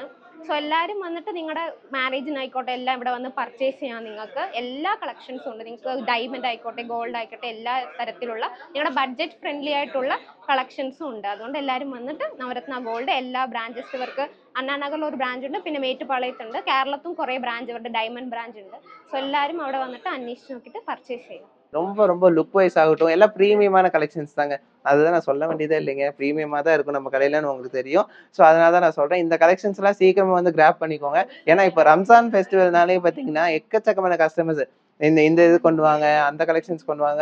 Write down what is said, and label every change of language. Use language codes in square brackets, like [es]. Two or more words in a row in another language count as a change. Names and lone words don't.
[ml] സോ എല്ലാവരും വന്നിട്ട് നിങ്ങളുടെ മാരേജിനായിക്കോട്ടെ എല്ലാം ഇവിടെ വന്ന് പർച്ചേസ് ചെയ്യാൻ നിങ്ങൾക്ക് എല്ലാ കളക്ഷൻസും ഉണ്ട്. നിങ്ങൾക്ക് ഡയമണ്ട് ആയിക്കോട്ടെ ഗോൾഡ് ആയിക്കോട്ടെ എല്ലാ തരത്തിലുള്ള നിങ്ങളുടെ [en] budget friendly [ml] ആയിട്ടുള്ള കളക്ഷൻസും ഉണ്ട്. അതുകൊണ്ട് എല്ലാവരും വന്നിട്ട് നവരത്ന ഗോൾഡ് എല്ലാ ബ്രാഞ്ചസ് ഇവർക്ക് അണ്ണാനഗറിൽ ഒരു ബ്രാഞ്ച് ഉണ്ട്, പിന്നെ മേറ്റുപാളയത്തുണ്ട്, കേരളത്തും കുറേ ബ്രാഞ്ച് ഇവരുടെ ഡയമണ്ട് ബ്രാഞ്ച് ഉണ്ട്. [ta] ஸோ எல்லாரும் [ml] അവിടെ വന്നിട്ട് അന്വേഷിച്ച് നോക്കിയിട്ട് [ta] பர்ச்சேஸ் செய்யலாம். ரொம்ப ரொம்ப [en] look wise [ta] ஆகட்டும் எல்லாம் ப்ரீமியமான கலெக்ஷன்ஸ் தாங்க. அதுதான் நான் சொல்ல வேண்டியதே இல்லைங்க. ப்ரீமியமா தான் இருக்கும் நம்ம கடையிலன்னு உங்களுக்கு தெரியும். ஸோ அதனால தான் நான் சொல்றேன். இந்த கலெக்ஷன்ஸ் எல்லாம் சீக்கிரமா வந்து கிராப் பண்ணிக்கோங்க. ஏன்னா இப்போ ரம்ஜான் ஃபெஸ்டிவல்னாலே பார்த்தீங்கன்னா எக்கச்சக்கமான கஸ்டமர்ஸ் இந்த இந்த இது கொண்டு வாங்க, அந்த கலெக்ஷன்ஸ் கொண்டு வாங்க.